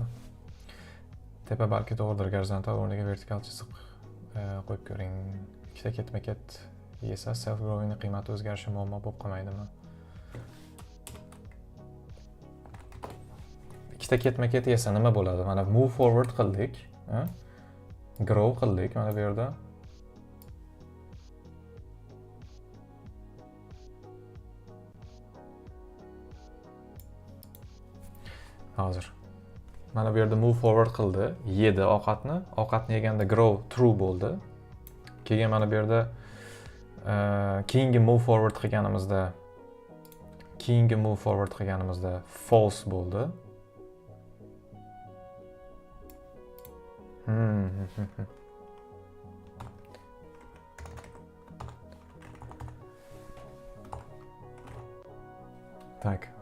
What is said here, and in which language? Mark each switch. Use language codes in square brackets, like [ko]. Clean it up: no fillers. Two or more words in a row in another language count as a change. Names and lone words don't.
[uz] Tepa balki to'g'ridir, gorizontal o'rniga vertikal chiziq qo'yib ko'ring. Ikkita ketma-ket yesa [en] self growingning [uz] qiymati o'zgarishi muammo bo'lib qolmaydimi? Ikkita ketma-ket yesa nima bo'ladi? Mana [en] move forward [uz] qildik, grow qildik mana bu yerda. Hozir mana bu yerda [en] move forward [uz] qildi, yedi ovqatni. Ovqatni yeganda [en] grow true [uz] bo'ldi. Keyin mana bu yerda keyingi [en] move forward [uz] qilganimizda false bo'ldi. Tak.